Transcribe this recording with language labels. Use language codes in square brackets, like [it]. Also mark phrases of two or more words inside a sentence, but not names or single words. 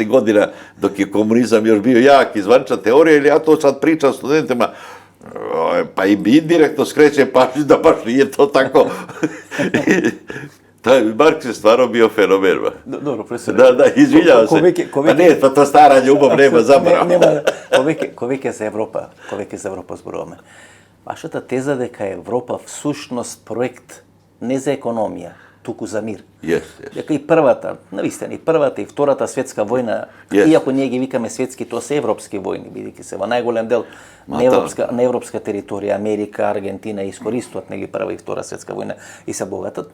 [sr] godina, dok je komunizam još bio jak i zvanična teorija, ili ja to sad pričam studentima, pa im indirektno skreće pažnju da baš nije to tako. Marks je stvarno bio fenomen. Dobro, profesor. Da, izvinjavam se. Pa ne, pa to stara ljubav nema zabrava. [mk] Ковеќе се Европа зборуваме. Вашата теза дека Европа всушност проект не за економија, туку за мир. Дека и првата, навистина, и првата и втората светска војна, иако ние ги викаме светски, тоа се европски војни, бидејќи се во најголем дел на европска територија, Америка, Аргентина искористуваат нели прва и втора светска војна и се богатат.